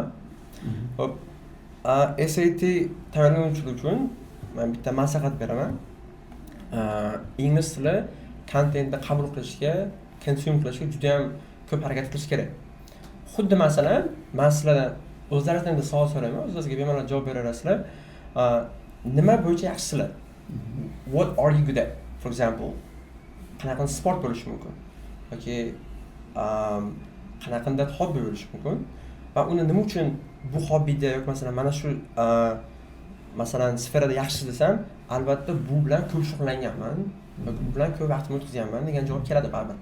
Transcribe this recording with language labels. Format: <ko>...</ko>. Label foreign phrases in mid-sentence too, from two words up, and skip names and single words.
<uz>Hop, SAT tayyorlanuvchilar uchun men bitta maslahat beraman. Ingliz tili kontentni qabul qilishga, consume qilishga juda ham ko'p harakat qilish kerak. Xuddi masalan, men sizlardan o'zlaringizdan savol so'rayman, o'zingizga bemalol javob berasizlar. Nima bo'yicha yaxshisizlar?</uz> <en>What are you good at? For example,</en> <uz>qanaqa sport bo'lishi mumkin yoki qanaqanday hobbi bo'lishi mumkin va uni nima uchun bu hobbida yoki masalan mana shu masalan sferada yaxshi desam, albatta bu bilan ko'p shug'ullanganman yoki bu bilan ko'p vaqtimni o'tkazganman degan javob keladi baribir.</uz>